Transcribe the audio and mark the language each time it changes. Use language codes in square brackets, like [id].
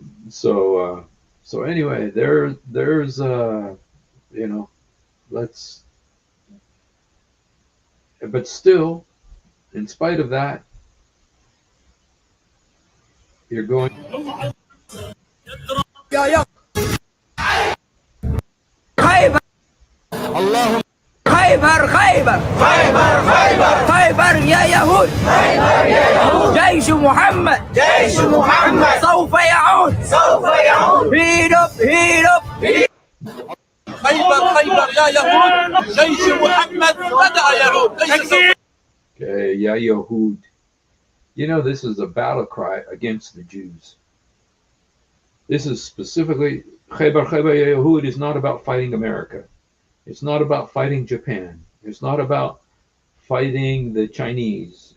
[en] So anyway, there's let's. But still, in spite of that, you're going. [ar] خيبر اللهم خيبر خيبر خيبر خيبر خيبر يا يهود خيبر يا يهود جيش محمد سوف يعود يعود سوف يعود. [en] Heat up, heat up. [ar] خيبر خيبر يا يهود جيش محمد بدأ يعود ليس سوف. [en] Okay, yeah, Yahud. You know, this is a battle cry against the Jews. This is specifically, Khaybar Khaybar ya Yahud is not about fighting America. It's not about fighting Japan. It's not about fighting the Chinese.